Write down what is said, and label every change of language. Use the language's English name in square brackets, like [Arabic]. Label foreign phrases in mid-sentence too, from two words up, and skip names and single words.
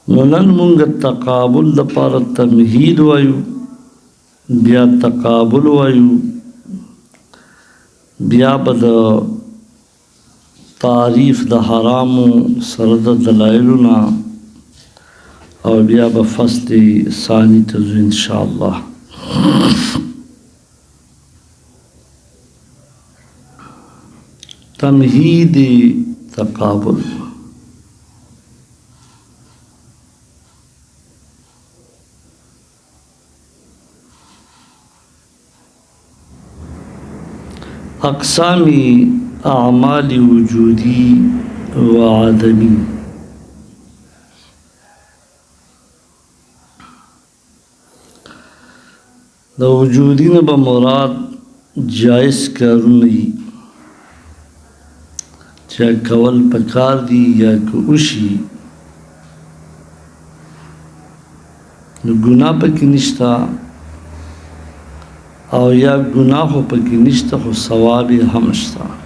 [Pashto] نو نن مونږ تقابل لپاره تمهید وایو، بیا تقابل وایو، بیا به د تعریف د حرامو سره د دلایلو نه او بیا به [Arabic] فصل ثانی [Pashto] ته ځو انشاءالله. تمهید تقابل. [Persian] اقسام اعمال وجودی و عدمی. [Pashto] د وجودی نه به مراد جائز کارونه دي چې کول پکار دي یا که وشي نو ګناه پکې نشته، او یا گناہ خو پکې نشته خو ثواب یې هم شته.